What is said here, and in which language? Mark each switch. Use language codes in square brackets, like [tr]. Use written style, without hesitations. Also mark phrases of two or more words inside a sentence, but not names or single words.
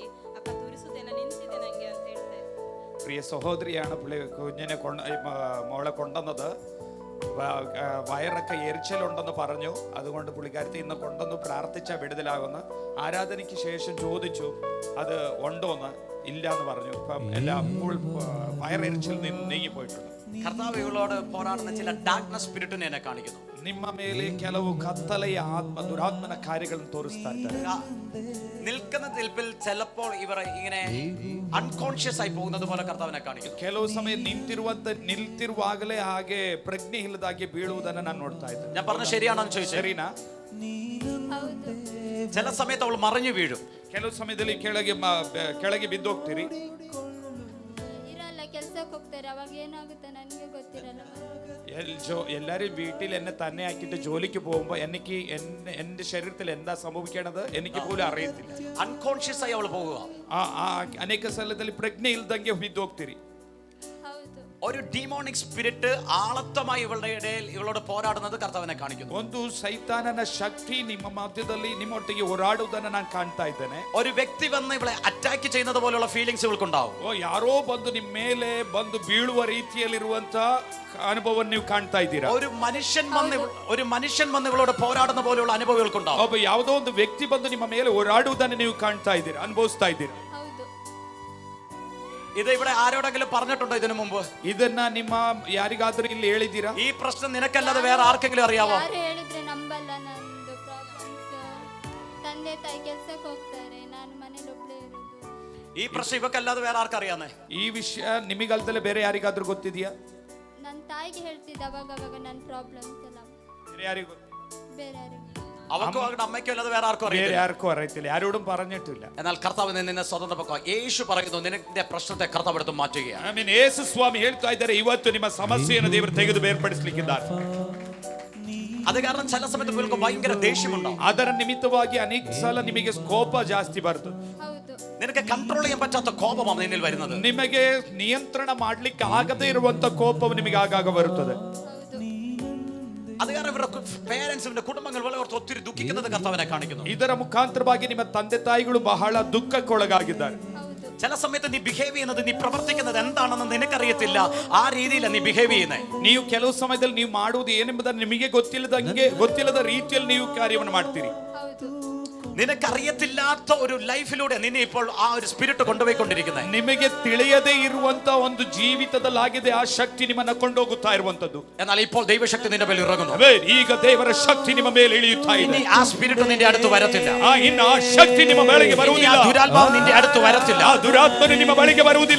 [kn] ಅಕ್ಕ ತುರಿಸುದೆಲ್ಲ ನಿಂತಿದೆ ನಂಗೆ ಅಂತ ಹೇಳ್ತಾರೆ. [ml] പ്രിയ സഹോദരിയാണ് കുഞ്ഞിനെ മോളെ കൊണ്ടുവന്നത്. വയറൊക്കെ എരിച്ചലുണ്ടെന്ന് പറഞ്ഞു. അതുകൊണ്ട് പുള്ളിക്കാരത്തി ഇന്ന് കൊണ്ടുവന്ന് പ്രാർത്ഥിച്ച വിടുതലാകുന്ന. ആരാധനയ്ക്ക് ശേഷം ചോദിച്ചു അത് ഉണ്ടോന്ന്. ഇല്ല എന്ന് പറഞ്ഞു. ഇപ്പം എല്ലാം വയറെരിച്ചിൽ നീങ്ങി പോയിട്ടുണ്ട്. കർത്താവ് ഇവളോട് പോരാടുന്ന ചില [en] darkness spirit [ml] എന്നെ കാണിക്കുന്നു. ನಿಮ್ಮ ಮೇಲೆ ಕೆಲವು ಕತ್ತಲೆಯ ದುರಾತ್ಮನ ಕಾರ್ಯಗಳನ್ನು ತೋರಿಸ್ತಾ ಇದ್ದಾರೆ. നിൽക്കുന്ന നിൽപ്പിൽ ചിലപ്പോൾ ഇവർ ഇങ്ങനെ അൺകോൺഷ്യസ് ആയി പോകുന്നത് പോലെ കർത്താവിനെ കാണിക്കുന്നു. ಕೆಲವು ಸಮಯ ನಿಲ್ತಿರುವಾಗಲೇ ಹಾಗೆ ಪ್ರಜ್ಞೆ ಇಲ್ಲದಾಗಿ ಬೀಳುವುದನ್ನು ನಾನು ನೋಡ್ತಾ ಇದ್ದೆ. ഞാൻ പറഞ്ഞ ശരിയാണെന്ന് ചോദിച്ചു. [kn] ಸರಿನಾ? ಹೌದು. [ml] ചില സമയത്ത് അവൾ മറിഞ്ഞു വീഴും. [kn] ಕೆಲವು ಸಮಯದಲ್ಲಿ ಕೆಳಗೆ ಬಿದ್ದೋಗ್ತೀರಿ. ಇರಲ್ಲ, ಕೆಲ್ಸಕ್ಕೆ ಹೋಗ್ತಾರೆ, ಅವಾಗ ಏನಾಗುತ್ತೆ ನನಗೆ ಗೊತ್ತಿರಲ್ಲ. [ml] എല്ലാരും വീട്ടിൽ എന്നെ തന്നെ ആക്കിയിട്ട് ജോലിക്ക് പോകുമ്പോ എനിക്ക് എന്റെ ശരീരത്തിൽ എന്താ സംഭവിക്കണത് എനിക്ക് പോലും അറിയത്തില്ല. അൺകോൺഷ്യസ് ആയി അവൾ പോവുക. [kn] ಅನೇಕ ಸ್ಥಳದಲ್ಲಿ ಪ್ರಜ್ಞೆ ಇಲ್ದಂಗೆ ಬಿದ್ದೋಗ್ತೀರಿ. ಹೌದು. [ml] ഒരു [en] demonic spirit [ml] ആളത്വമായി ഇവളുടെ ഇടയിൽ ഇവളോട് പോരാടുന്നത് കർത്താവിനെ കാണിക്കുന്നു. [kn] ಒಂದು ಸೈತಾನನ ಶಕ್ತಿ ನಿಮ್ಮ ಮಧ್ಯದಲ್ಲಿ ನಿಮ್ಮೊಟ್ಟಿಗೆ ಹೋರಾಡುವುದನ್ನು ನಾನು ಕಾಣ್ತಾ ಇದ್ದೇನೆ. [ml] ഒരു വ്യക്തി വന്ന് ഇവളെ അറ്റാക്ക് ചെയ്യുന്നത് പോലെയുള്ള ഫീലിംഗ്സ് ഇവൾക്കുണ്ടാവും. [kn] ಯಾರೋ ಬಂದು ನಿಮ್ಮ ಮೇಲೆ ಬಂದು ಬೀಳುವ ರೀತಿಯಲ್ಲಿರುವಂತ ಅನುಭವವನ್ನು ನೀವು ಕಾಣ್ತಾ ಇದ್ದೀರಾ. [ml] ഒരു മനുഷ്യൻ വന്ന് ഇവളോട് പോരാടുന്ന പോലെയുള്ള അനുഭവം ഇവൾക്കുണ്ടാവും. [kn] ಒಬ್ಬ ಯಾವುದೋ ಒಂದು ವ್ಯಕ್ತಿ ಬಂದು ನಿಮ್ಮ ಮೇಲೆ ಹೋರಾಡುವುದನ್ನು ನೀವು ಕಾಣ್ತಾ ಇದ್ದೀರಾ, ಅನುಭವಿಸ್ತಾ ಇದ್ದೀರಾ. ಹೌದು. [ml] ഇത് ഇവിടെ ആരോടെങ്കിലും പറഞ്ഞിട്ടുണ്ടോ ഇതിനു മുമ്പ്? [kn] ಇದನ್ನ ನಿಮ್ಮ ಯಾರಿಗಾದ್ರೂ ಇಲ್ಲಿ ಹೇಳಿದ್ದೀರಾ? [ml] ഈ പ്രശ്നം നിനക്കല്ലാതെ വേറെ ആർക്കെങ്കിലും അറിയാവോ? [kn] ಯಾರು ಹೇಳಿದ್ರೆ ನಂಬಲ್ಲ. ನಂದು ಪ್ರಾಬ್ಲಮ್ಸ್, ತಂದೆ ತಾಯಿ ಕೆಲ್ಸಕ್ಕೆ ಹೋಗ್ತಾರೆ, ನಾನು ಮನೇಲಿ ಒಬ್ಳೇ ಇರೋದು. [ml] ഈ പ്രശ്നം ഇവക്കല്ലാതെ വേറെ ആർക്കറിയാന്നേ? [kn] ಈ ವಿಷಯ ನಿಮಗಲ್ದಲ್ಲೇ ಬೇರೆ ಯಾರಿಗಾದ್ರೂ ಗೊತ್ತಿದೆಯಾ? ನನ್ನ ತಾಯಿಗೆ ಹೇಳ್ತಿದ್ದೆ ಅವಾಗ ನನ್ನ ಪ್ರಾಬ್ಲಮ್ಸ್ ಎಲ್ಲ. ಬೇರೆ ಯಾರಿಗೂ ಬೇರೆ ಯಾರಿಗೂ. [ml] അവക്കോ അവരുടെ അമ്മയ്ക്കോ അല്ലാതെ വേറെ ആർക്കും [kn] ಬೇರೆ [ml] അറിയില്ല. ಯಾರಿಗೂ അറിയത്തില്ല, ಯಾരോടും പറഞ്ഞിട്ടില്ല. എന്നാൽ കർത്താവ് നിന്നെ സ്വതന്ത്രമാക്കുക. യേശു പറയുന്നു നിന്റെ പ്രശ്നത്തെ കർത്താവ് എടുത്ത് മാറ്റുകയാണ്. [en] I mean, [kn] ಯೇಸು ಸ್ವಾಮಿ ಹೇಳ್ತಾ ಇದ್ದಾರೆ ಇವತ್ತು ನಿಮ್ಮ ಸಮಸ್ಯೆಯನ್ನು ದೇವರು ತೆಗೆದು ಬೇರ್ಪಡಿಸಲಿಕ್ಕಿದ್ದಾರೆ. [ml] അത് കാരണം ചില സമയത്ത് നിങ്ങൾക്ക് ഭയങ്കര ദേഷ്യമുണ്ടാവും. [kn] ಅದರ ನಿಮಿತ್ತವಾಗಿ ಅನೇಕ ಸಲ ನಿಮಗೆ ಕೋಪ ಜಾಸ್ತಿ ಬರ್ತದೆ. ಹೌದು. [ml] നിനക്ക് കൺട്രോൾ ചെയ്യാൻ പറ്റാത്ത കോപമാണ് നിന്നിൽ വരുന്നത്. [kn] ನಿಮಗೆ ನಿಯಂತ್ರಣ ಮಾಡ್ಲಿಕ್ಕೆ ಆಗದೇ ಇರುವಂತ ಕೋಪವು ನಿಮಗೆ ಆಗಾಗ ಬರುತ್ತದೆ. [ml] അത് കാരണം ഇവരുടെ പേരൻസിന്റെ കുടുംബങ്ങൾ വളരെ ഒത്തിരി ദുഃഖിക്കുന്നത് കർത്താവിനെ കാണിക്കുന്നു. [kn] ಇದರ ಮುಖಾಂತರವಾಗಿ ನಿಮ್ಮ ತಂದೆ ತಾಯಿಗಳು ಬಹಳ ದುಃಖಕ್ಕೊಳಗಾಗಿದ್ದಾರೆ. [ml] ചില സമയത്ത് നീ ബിഹേവ് ചെയ്യുന്നത്, നീ പ്രവർത്തിക്കുന്നത് എന്താണെന്ന് നിനക്കറിയത്തില്ല. ആ രീതിയിലാണ് നീ ബിഹേവ് ചെയ്യുന്നത്. [kn] ನೀವು ಕೆಲವು ಸಮಯದಲ್ಲಿ ನೀವು ಮಾಡುವುದು ಏನೆಂಬುದನ್ನು ನಿಮಗೆ ಗೊತ್ತಿಲ್ಲದ ರೀತಿಯಲ್ಲಿ ನೀವು ಕಾರ್ಯವನ್ನು ಮಾಡ್ತೀರಿ. [ml] നിനക്കറിയത്തില്ലാത്ത ഒരു ലൈഫിലൂടെ നിന്നെ ഇപ്പോൾ ആ ഒരു സ്പിരിറ്റ് കൊണ്ടുപോയിക്കൊണ്ടിരിക്കുന്നത്. [kn] ನಿಮಗೆ ತಿಳಿಯದೇ ಇರುವಂತ ಒಂದು ಜೀವಿತದಲ್ಲಾಗಿದೆ ಆ ಶಕ್ತಿ ನಿಮ್ಮನ್ನ ಕೊಂಡೋಗುತ್ತಾ ಇರುವಂತದ್ದು. [ml] എന്നാൽ ഇപ്പോൾ ദൈവശക്തി നിന്റെ മേൽ ഇറങ്ങുന്നു. [kn] ಈಗ ದೇವರ ಶಕ್ತಿ ನಿಮ್ಮ ಮೇಲೆ ಇಳಿಯುತ್ತಾ ಇದೆ. [ml] ഇനി ആ സ്പിരിറ്റ് നിന്റെ അടുത്ത് വരത്തില്ല. [kn] ಇನ್ನು ಆ ಶಕ್ತಿ ನಿಮ್ಮ ಬಳಿಗೆ ಬರುವುದಿಲ್ಲ. [ml] ആ ദുരാത്മാവ് നിന്റെ അടുത്ത് വരത്തില്ല. [kn] ಆ ದುರಾತ್ಮನು ನಿಮ್ಮ ಬಳಿಗೆ ಬರುವುದಿಲ್ಲ.